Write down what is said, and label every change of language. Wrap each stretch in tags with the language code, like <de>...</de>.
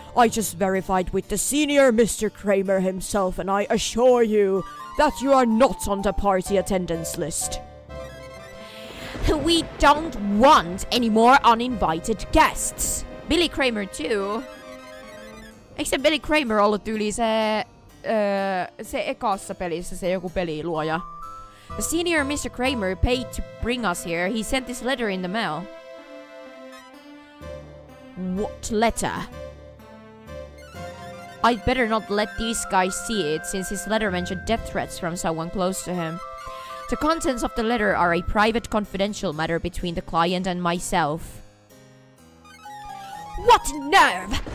<en>I just verified with the senior Mr. Kramer himself, and I assure you that you are not on the party attendance list. We don't want any more uninvited guests. Billy Kramer too.</en> <fi>Eikö se Billy Kramer ollut yli se ekassa pelissä se joku peliluoja?</fi> <en>The senior Mr. Kramer paid to bring us here. He sent this letter in the mail. What letter? I'd better not let these guys see it, since his letter mentioned death threats from someone close to him. The contents of the letter are a private, confidential matter between the client and myself. What nerve!</en>